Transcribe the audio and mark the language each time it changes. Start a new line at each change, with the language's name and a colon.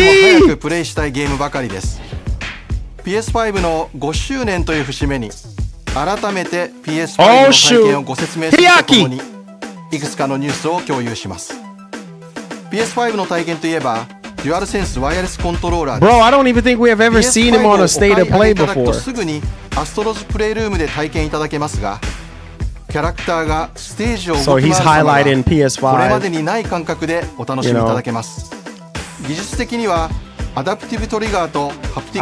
Japanese: 私も早くプレイしたいゲームばかりです。PS5 の5周年という節目に改めて PS5 の体験をご説明するとともにいくつかのニュースを共有します。 PS5 の体験といえばデュアルセンスワイヤレスコントローラー
English: Bro, I don't even think we have ever seen him on a state of play before.
Japanese: すぐにアストロズプレイルームで体験いただけますが、キャラクターがステージを動き回る様がこれまでにない感覚でお楽しみいただけます。技術的にはアダプティブトリガーとハプティック